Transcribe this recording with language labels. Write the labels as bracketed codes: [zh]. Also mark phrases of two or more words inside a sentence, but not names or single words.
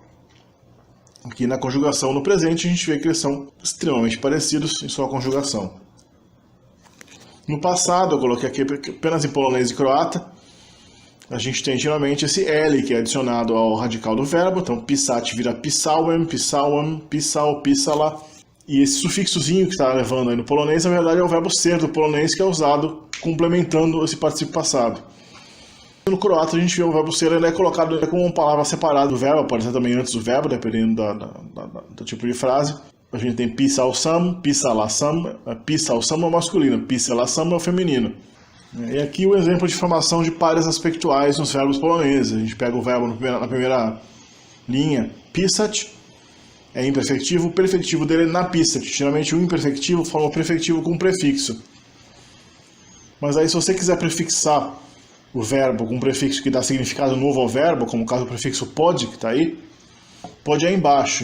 [pt] Aqui na conjugação no presente a gente vê que eles são extremamente parecidos em sua conjugação. No passado, eu coloquei aqui apenas em polonês e croata, a gente tem geralmente esse L que é adicionado ao radical do verbo, então pisat vira [pl] pisałem, pisałam, pisał, pisala. [pt] E esse sufixozinho que está levando aí no polonês, na verdade é o verbo ser do polonês que é usado complementando esse particípio passado. No croata a gente vê o verbo ser, ele é colocado como uma palavra separada do verbo, pode ser também antes do verbo, dependendo do tipo de frase. A gente tem [hr] pisał sam, pisalasam, pisał sam [pt] é o masculino, [hr] pisalasam [pt] é o feminino. E aqui o exemplo de formação de pares aspectuais nos verbos poloneses. A gente pega o verbo na primeira linha, pisać, é imperfectivo, o perfectivo dele é napisać. Geralmente o imperfectivo forma o prefectivo com um prefixo. Mas aí se você quiser prefixar o verbo com um prefixo que dá significado novo ao verbo, como o caso do prefixo pod, que está aí, pod é embaixo.